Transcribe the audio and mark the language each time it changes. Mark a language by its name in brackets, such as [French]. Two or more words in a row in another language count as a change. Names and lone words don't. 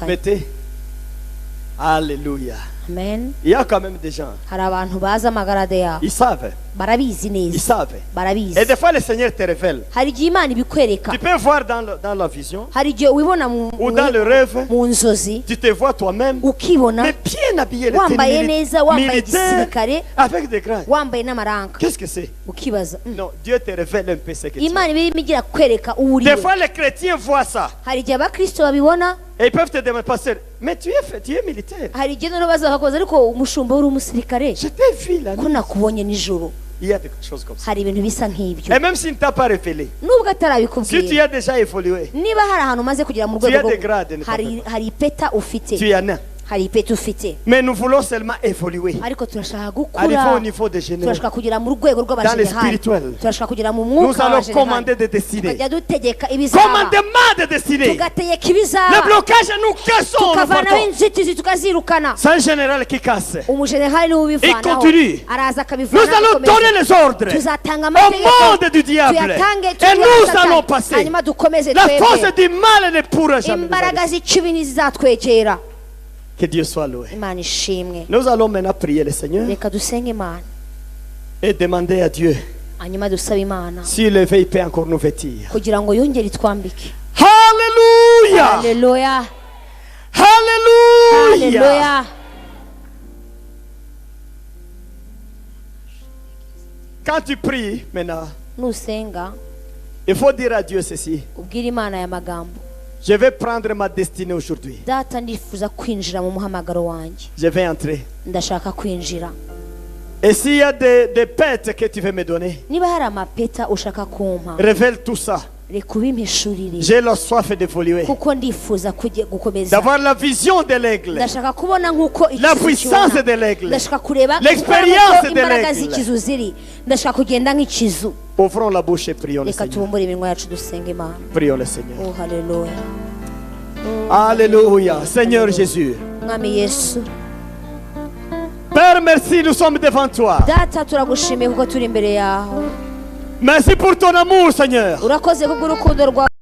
[French] Mettez. Alléluia. Amen. Il y a quand même des gens, [Kinyarwanda] hari abantu bazi amagarade yabo, [French] ils savent. [Kinyarwanda] barabizi [French] Ils [Kinyarwanda] neza, [French] savent. [Kinyarwanda] barabizi. [French] Et des fois, le Seigneur te révèle. [Kinyarwanda] hari igihe imana ibikwereka, [French] Tu peux voir dans la vision [Kinyarwanda] hari igihe ubibona [French] ou dans le rêve. [Kinyarwanda] mu nzozi, [French] Tu te vois toi-même, [Kinyarwanda] ukibona [French] mais bien habillé, le [Kinyarwanda] wambaye [French] tenue [Kinyarwanda] neza, wambaye [French] militaire, [Kinyarwanda] igisirikare, [French] avec des grades. [Kinyarwanda] wambaye n'amaranga, [French] Qu'est-ce que c'est? [Kinyarwanda] ukibaza [French] Non, Dieu te révèle un peu ce que tu es. [Kinyarwanda] imana iba irimo igira kwereka uwo uri [French] Des [Kinyarwanda] we. [French] fois, les chrétiens voient ça. [Kinyarwanda] hari igihe abakristo babibona, [French] Et ils peuvent te demander, pasteur, mais tu es militaire. [Kinyarwanda] hari igihe noneho bazakakoza ariko umushumba uri umusirikare [French] Je t'ai vu là. [Kinyarwanda] ko nakubonye nijoro. [French] Il y a des choses comme ça. [Kinyarwanda] hari ibintu bisa nk'ibyo, [French] Et même s'il ne t'a pas révélé, [Kinyarwanda] nubwo [French] si tu [Kinyarwanda] atarabikubwira, [French] as déjà évolué, [Kinyarwanda] niba hari ahantu umaze kugera mu [French] Tu as [Kinyarwanda] rwego [French] des [Kinyarwanda] rwo, [French] grades, ne [Kinyarwanda] hari ipeta ufite, [French] tu en as. [Kinyarwanda] hari ipeta ufite, [French] Mais nous voulons seulement évoluer. [Kinyarwanda] ariko turashaka [French] Arriver au [Kinyarwanda] gukura, [French] niveau des généraux. [Kinyarwanda] turashaka kugera mu rwego [French] Dans le [Kinyarwanda] rw'abajenerali, [French] spirituel. [Kinyarwanda] turashaka kugera mu [French] Nous [Kinyarwanda] mwuka [French] allons [Kinyarwanda] w'abajenerali, [French] commander des destinées. [Kinyarwanda] tukajya dutegeka ibizaba, [French] Commandement de destinée. [Kinyarwanda] tugategeka [French] Le [Kinyarwanda] ibizaba, [French] blocage, nous cassons. Nous [Kinyarwanda] tukavanaho [French] partons. [Kinyarwanda] inzitizi tukazirukana. [French] C'est un général qui casse. [Kinyarwanda] umujenerali niwe ubivanaho, [French] Il continue. [Kinyarwanda] araza [French] Nous [Kinyarwanda] akabivanaho, [French] allons donner les ordres [Kinyarwanda] tuzatanga [French] au [Kinyarwanda] amategeko, [French] monde du diable. [Kinyarwanda] tuyatange [French] Et nous allons passer. [Kinyarwanda] hanyuma dukomeze [French] La force [Kinyarwanda] twebwe, [French] du mal ne pourra jamais nous [Kinyarwanda] imbaraga [French] arrêter. [Kinyarwanda] z'ikibi ntizizatwegera. [French] Que Dieu soit loué. [Kinyarwanda] imana ishimwe. [French] Nous allons maintenant prier le Seigneur [Kinyarwanda] reka dusenge imana, [French] et demander à Dieu [Kinyarwanda] hanyuma dusabe imana [French] si le veille peut encore nous vêtir. [Kinyarwanda] kugira ngo yongere itwambike. [French] Alléluia. [Kinyarwanda] Haleluya, [French] Alléluia. [Kinyarwanda] haleluya. [French] Quand tu pries maintenant, [Kinyarwanda] nusenga [French] il faut dire à Dieu ceci. [Kinyarwanda] ubwire imana aya magambo: [French] Je vais prendre ma destinée aujourd'hui. [Kinyarwanda] data, ndifuza kwinjira mu muhamagaro wanjye, [French] Je vais entrer. [Kinyarwanda] ndashaka kwinjira. [French] Et s'il y a des pètes que tu veux me donner, [Kinyarwanda] niba hari amapeta ushaka kumpa, [French] révèle tout ça. [Kinyarwanda] reka ubimpishurire, [French] J'ai la soif d'évoluer. [Kinyarwanda] kuko ndifuza gukomeza, [French] D'avoir la vision de l'aigle. [Kinyarwanda] ndashaka kubona nk'uko [French] La [Kinyarwanda] ikizu [French] puissance [Kinyarwanda] kibona, [French] de l'aigle. [Kinyarwanda] ndashaka kureba [French] L'expérience [Kinyarwanda] nk'uko [French] de [Kinyarwanda] imbaraga [French] l'aigle. [Kinyarwanda] z'ikizu ziri, ndashaka kugenda nk'ikizu. [French] Ouvrons la bouche et prions le [Kinyarwanda] reka [French] Seigneur. [Kinyarwanda] tubumbure iminwa yacu dusenge imana. [French] Prions le Seigneur. [Kinyarwanda] Oh haleluya, [French] Alléluia. Seigneur Jésus. [Kinyarwanda] mwami Yesu, [French] Père, merci, nous sommes devant toi. [Kinyarwanda] data turagushimiye kuko turi imbere yawe, [French] Merci pour ton amour, Seigneur. [Kinyarwanda] urakoze kubw'urukundo rwawe.